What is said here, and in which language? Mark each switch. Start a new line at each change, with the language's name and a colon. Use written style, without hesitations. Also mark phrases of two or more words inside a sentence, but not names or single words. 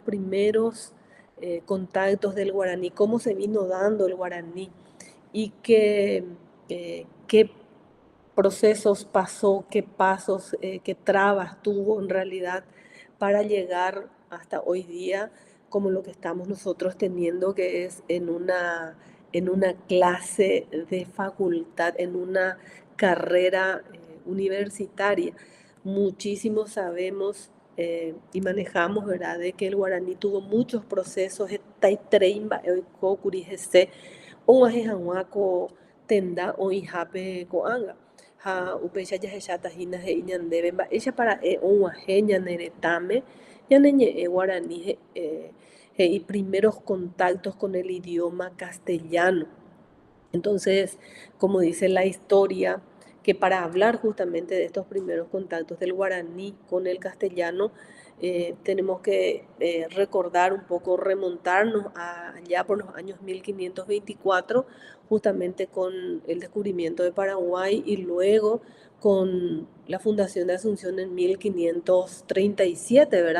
Spanish: primeros contactos del guaraní, cómo se vino dando el guaraní y qué procesos pasó, qué pasos, qué trabas tuvo en realidad para llegar hasta hoy día como lo que estamos nosotros teniendo, que es en una clase de facultad, en una carrera universitaria. Muchísimos sabemos y manejamos, ¿verdad?, de que el guaraní tuvo muchos procesos,
Guarani: tenda o ihape ko'ág̃a ha upéicha jahecháta hína he'i ñandéve mba'éicha para'e og̃uahẽ ñane retãme ñaneñe'ẽ Guarani he'i
Spanish: primeros contactos con el idioma castellano. Entonces, como dice la historia, que para hablar justamente de estos primeros contactos del guaraní con el castellano, tenemos que recordar un poco, remontarnos allá por los años 1524, justamente con el descubrimiento de Paraguay y luego con la fundación de Asunción en 1537, ¿verdad?